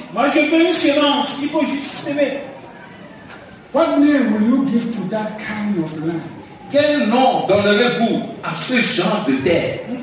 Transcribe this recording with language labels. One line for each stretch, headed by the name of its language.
French: Moi je veux une semence, il faut juste semer.
English: What name will you give to that kind of land?
French: Quel nom donnerez-vous à ce genre de terre?